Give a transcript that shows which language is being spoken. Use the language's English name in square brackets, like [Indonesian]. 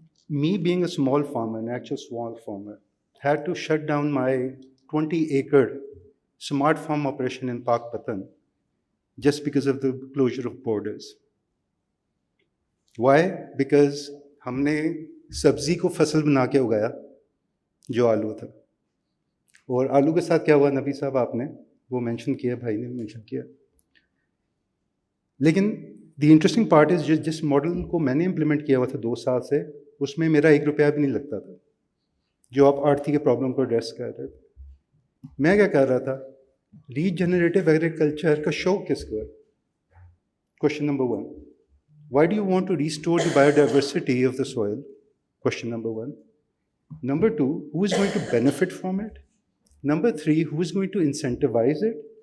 [English] Me being a small farmer, an actual small farmer, had to shut down my 20-acre smart farm operation in Pakpatan just because of the closure of borders. Why? [Hindi] Because हमने सब्जी को फसल बना के उगाया जो आलू था, और आलू के साथ क्या हुआ नबी साहब आपने वो मेंशन किया, भाई ने मेंशन किया. लेकिन [English] The interesting part is [Hindi] जिस मॉडल को मैंने इम्प्लीमेंट किया हुआ था 2 साल से, उसमें मेरा 1 रुपया भी नहीं लगता था, जो आप आर्थिक के प्रॉब्लम को एड्रेस कर रहे थे. मैं क्या कर रहा था, रीजनरेटिव एग्रीकल्चर का शौक किसको है? [English] Question number 1. Why do you want to restore the biodiversity of the soil? Question number 1. Number 2, who is going to benefit from it? Number 3, who is going to incentivize it?